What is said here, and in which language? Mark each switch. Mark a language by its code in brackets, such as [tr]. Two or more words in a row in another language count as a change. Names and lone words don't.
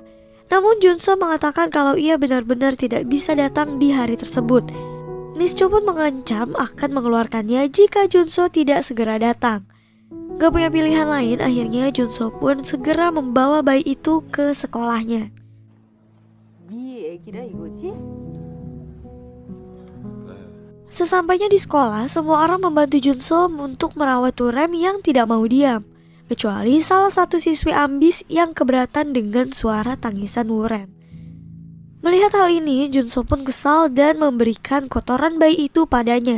[id] Namun Junso mengatakan kalau ia benar-benar tidak bisa datang di hari tersebut. Miss Chu pun mengancam akan mengeluarkannya jika Junso tidak segera datang. Gak punya pilihan lain, akhirnya Junso pun segera membawa bayi itu ke sekolahnya. [ko] 네 애기라 이거지? [id] Sesampainya di sekolah, semua orang membantu Junso untuk merawat Wuram yang tidak mau diam, kecuali salah satu siswi ambis yang keberatan dengan suara tangisan Wuram. Melihat hal ini, Junso pun kesal dan memberikan kotoran bayi itu padanya.